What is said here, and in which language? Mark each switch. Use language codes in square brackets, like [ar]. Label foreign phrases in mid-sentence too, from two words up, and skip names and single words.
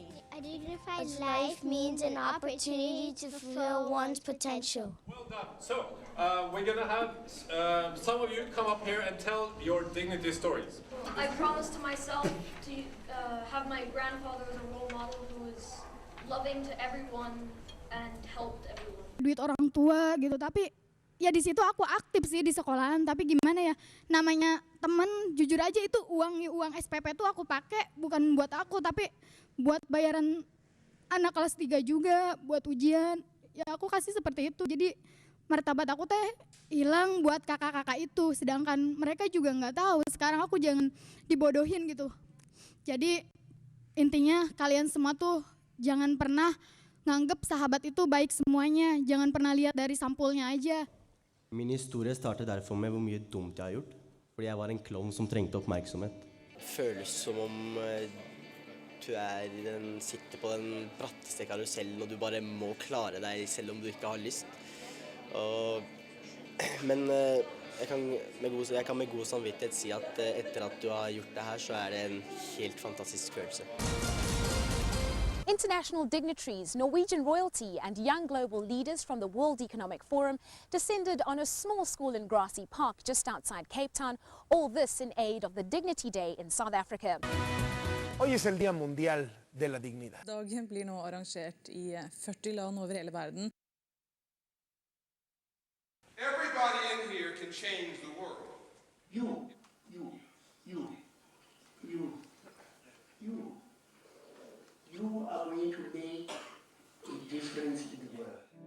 [en] A dignified life means an opportunity to fulfill one's potential. Well done. So, we're going to have some of you come up here and tell your dignity stories. I promised to myself to have my grandfather as a role model who was loving to everyone and helped everyone. [id] Duit orang tua gitu, tapi ya di situ aku aktif sih di sekolahan, tapi gimana ya, namanya temen, jujur aja itu uang SPP tuh aku pakai bukan buat aku, tapi buat bayaran anak kelas 3 juga, buat ujian, ya aku kasih seperti itu. Jadi martabat aku teh hilang buat kakak-kakak itu, sedangkan mereka juga nggak tahu. Sekarang aku jangan dibodohin gitu. Jadi intinya kalian semua tuh jangan pernah nganggep sahabat itu baik semuanya, jangan pernah lihat dari sampulnya aja. [no] Min historie startet derfor med hvor mye dumt jeg har gjort, fordi jeg var en klovn som trengte oppmerksomhet. Føles som om sitter på den bratteste karusellen, og du bare må klare deg selv om du ikke har lyst. Men jeg kan med god samvittighet si at etter at du har gjort det her, så det en helt fantastisk følelse. [en] International dignitaries, Norwegian royalty and young global leaders from the World Economic Forum descended on a small school in Grassy Park just outside Cape Town, all this in aid of the Dignity Day in South Africa. [es] Hoy es el Día Mundial de la Dignidad. [no] Dagen blir nå arrangert I 40 land over hele verden. [en] Everybody in here can change the world. You are going to make a difference in the world.